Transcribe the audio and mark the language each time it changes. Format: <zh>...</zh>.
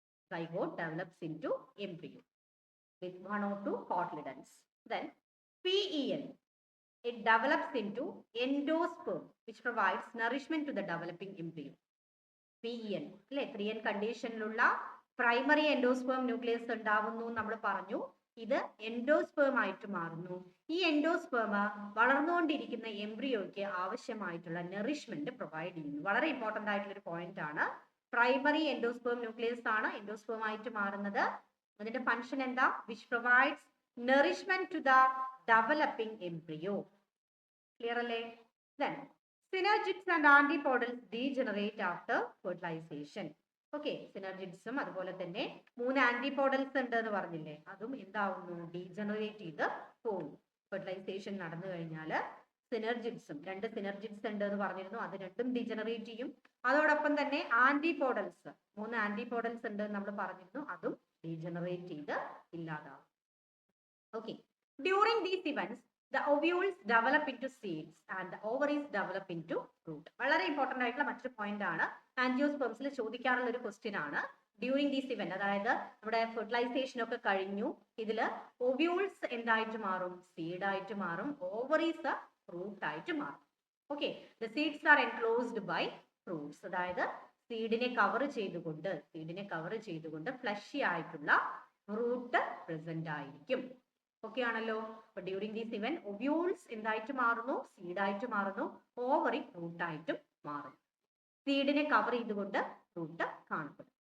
<en>Zygote develops into embryo with 1 or 2 cotyledons. Then PEN it develops into endosperm which provides nourishment to the developing embryo.</en> <ml>PEN അല്ലേ, 3N കണ്ടീഷനിലുള്ള primary endosperm nucleus ഉണ്ടാവുന്നു നമ്മൾ പറഞ്ഞു. ഇത് endosperm ആയിട്ട് മാറുന്നു. ഈ എൻഡോസ്പേമ വളർന്നുകൊണ്ടിരിക്കുന്ന എംബ്രിയോയ്ക്ക് ആവശ്യമായിട്ടുള്ള നറിഷ്മെന്റ് പ്രൊവൈഡ് ചെയ്യുന്നു. വളരെ ഇമ്പോർട്ടന്റ് ആയിട്ടുള്ള ഒരു പോയിന്റ് ആണ്. പ്രൈമറി എൻഡോസ്പേം ന്യൂക്ലിയസ് ആണ് എൻഡോസ്പേം ആയിട്ട് മാറുന്നത്. അതിന്റെ ഫംഗ്ഷൻ എന്താ?</ml> <en>Which provides nourishment to the developing embryo. Clear അല്ലേ? Then synergids and antipodals degenerate after fertilization.</en> <ml>Okay, സിനർജിഡ്സും അതുപോലെ തന്നെ 3 ആന്റിപോഡൽസ് ഉണ്ട് എന്ന് പറഞ്ഞില്ലേ, അതും എന്താവുന്നു? ഡീജനറേറ്റ് ചെയ്ത് പോകുന്നു. ഫെർട്ടിലൈസേഷൻ നടന്നു കഴിഞ്ഞാൽ സിനർജിഡ്സും 2 സിനർജിഡ്സ് ഉണ്ട് എന്ന് പറഞ്ഞിരുന്നു, അത് രണ്ടും ഡീജനറേറ്റ് ചെയ്യും. അതോടൊപ്പം തന്നെ ആന്റിപോഡൽസ് 3 ആന്റിപോഡൽസ് ഉണ്ട് എന്ന് നമ്മൾ പറഞ്ഞിരുന്നു, അതും ഡീജനറേറ്റ് ചെയ്ത് ഇല്ലാതാവും.</ml> <en>Okay, during these events the ovules develop into seeds and the ovaries develop into fruit.</en> <ml>വളരെ ഇമ്പോർട്ടന്റ് ആയിട്ടുള്ള മറ്റൊരു പോയിന്റ് ആണ്. ആൻജിയോസ്പേംസിൽ ചോദിക്കാറുള്ള ഒരു ക്വസ്റ്റ്യൻ ആണ്.</ml> <en>during these event,</en> <ml>അതായത് നമ്മുടെ ഫെർട്ടിലൈസേഷൻ ഒക്കെ കഴിഞ്ഞു, ഇതില് ഓവ്യൂൾസ് എന്തായിട്ട് മാറും? സീഡ് ആയിട്ട് മാറും. ഓവറീസ് ഫ്രൂട്ട് ആയിട്ട് മാറും.</ml> <en>Okay, the seeds are enclosed by fruits.</en> <ml>അതായത് സീഡിനെ കവർ ചെയ്തുകൊണ്ട് ഫ്ലഷി ആയിട്ടുള്ള ഫ്രൂട്ട് പ്രസന്റ് ആയിരിക്കും. ഓക്കെ ആണല്ലോ. അപ്പൊ</ml> <en>during these event</en> <ml>ഒവ്യൂൾസ് എന്തായിട്ട് മാറുന്നു? സീഡായിട്ട് മാറുന്നു. ഓവറി ഫ്രൂട്ടായിട്ടും മാറും. സീഡിനെ കവർ ചെയ്തുകൊണ്ട് ഫ്രൂട്ട് കാണപ്പെടും.</ml>